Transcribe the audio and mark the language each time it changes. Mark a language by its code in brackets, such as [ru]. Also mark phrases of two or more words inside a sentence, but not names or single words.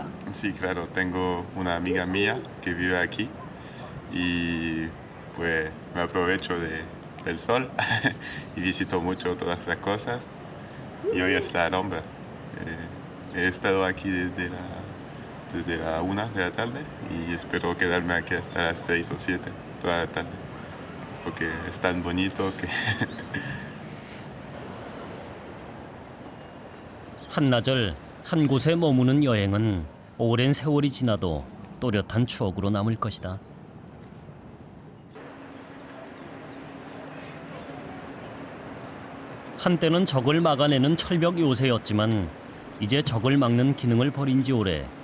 [es] Sí, claro, tengo una amiga mía que vive aquí y pues me aprovecho del sol y visito mucho todas las cosas. Y hoy es la Alhambra. He estado aquí desde la 1 de la tarde y espero quedarme aquí hasta las 6 o 7 toda la tarde porque es tan bonito que [ko] 한나절 한 곳에 머무는 여행은 오랜 세월이 지나도 또렷한 추억으로 남을 것이다. 한때는 적을 막아내는 철벽 요새였지만 이제 적을 막는 기능을 버린 지 오래.